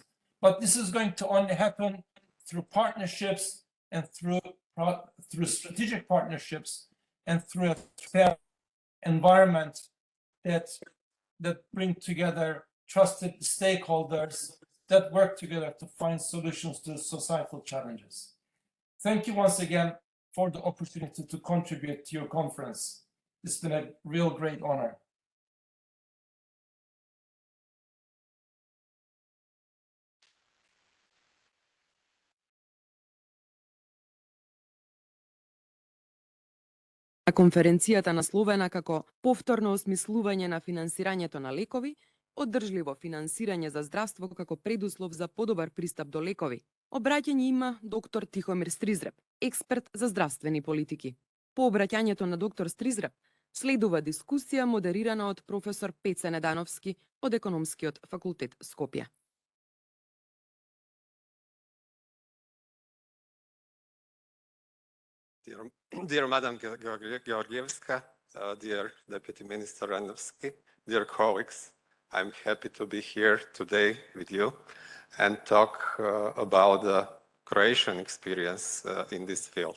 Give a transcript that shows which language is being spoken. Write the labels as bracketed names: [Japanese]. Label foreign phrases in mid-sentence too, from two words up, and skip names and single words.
[English] But this is going to only happen through partnerships and through strategic partnerships and through a fair environment that bring together trusted stakeholders that work together to find solutions to societal challenges. Thank you once again for the opportunity to contribute to your conference. It's been a real great honor. [Macedonian] На конференцијата насловена како повторно осмислување на финансирањето на лекови, одржливо финансирање за здравство како предуслов за подобар пристап до лекови, обраќање има доктор Тихомир Стризреб, експерт за здравствени политики. По обраќањето на доктор Стризреб следува дискусија модерирана од професор Пеце Недановски од Економскиот факултет Скопје. [English] Dear Madam Georgievska, dear Deputy Minister Ranovski, dear colleagues, I'm happy to be here today with you and talk about the Croatian experience in this field.